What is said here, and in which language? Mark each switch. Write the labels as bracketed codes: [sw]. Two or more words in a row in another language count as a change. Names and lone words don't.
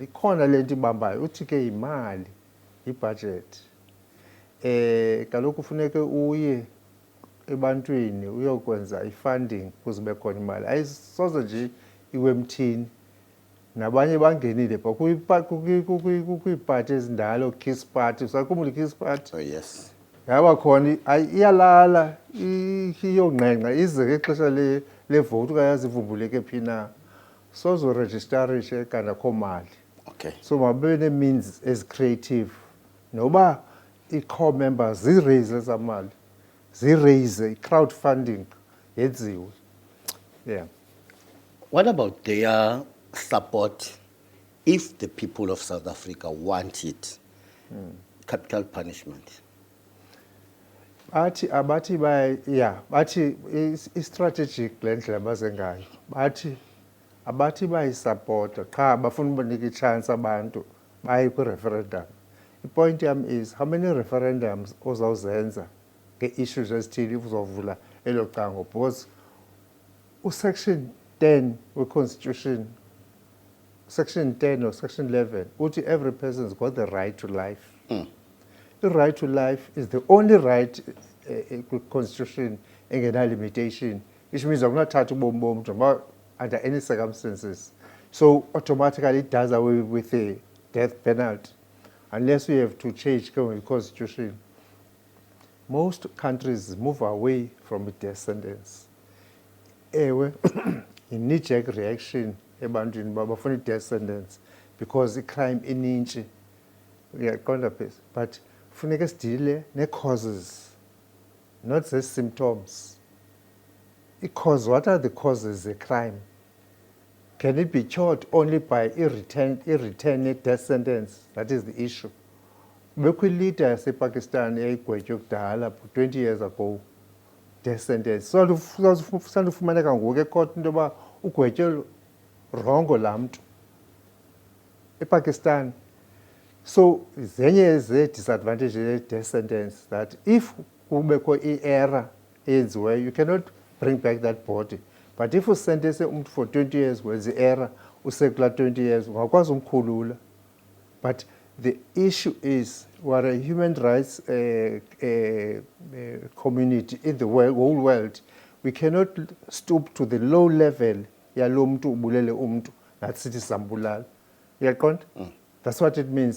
[xh] Ikhona le nto ibambayo, uthi ke yimali, ibhajethi. Kaloku kufuneke uye ebantwini uyokwenza i-funding ukuze ube khona imali. Ayisoze nje iwe emthini. Nabanye bangenile pha kwiipati ezindala, Kiss Party. Usakhumbula i-Kiss Party? [en] Oh yes. [xh] Yaba khona iyalala iyongqengqa ize ngexesha levote ukayazi ivumbuleke phi na. Sozorejistarishe kanti akho mali. Okay. So mababe ne-means [en] as creative. [xh] Noba i-core members ziraise eza mali, ziraise i-crowdfunding yenziwe. Yeah. [en] What about their support if the people of South Africa want it? Capital punishment. [xh] abathi bathi i-strategic le ndlela baze ngayo abathi bayisapota qha bafuna ubanika i-chance abantu baye kwi-referendum. I-point yam is how many referendums ozawuzenza nge-issues ezithile if uzovula elo cango, because usection 10 we-constitution, [en] section 10 or section 11 [xh] uthi [en] every person's got the right to life. The right to life is the only right constitution engena limitation, which means [xh] akunathatha ubomi bomntu [en] under any circumstances. So automatically it does away with the death penalty, unless we have to change the constitution. Most countries move away from the death sentence. [xh] Ewe, [en] in knee-jerk reaction [xh] ebantwini babafuna i-death sentence because i-crime ininji. Uyaqonda phela, but funeka sidile ne-causes, [en] not the symptoms. Because what are the causes of crime? Can it be cured only by a death sentence? That is the issue. [xh] Bekwilita yasePakistan eyayigwetywe kudala [en] 20 years ago, death sentence. [xh] Sandufumaneka ngoku ecourt into yoba ugwetywe rongo laa mntu ePakistan. [en] So zenye ze-disadvantage ye-death sentence that if [xh] kubekho i-error eyenziweyo, [en] you cannot bring back that body. But if [xh] usentence umntu [en] for 20 years [xh] wenza i-error, usekula 20 years, ungakwazi umkhulula. [en] But the issue is we're a human rights community in the whole world. We cannot stoop to the low level [xh] yalo mntu ubulele umntu nathi sithi sambulala. Uyaqonda? [en] That's what it means.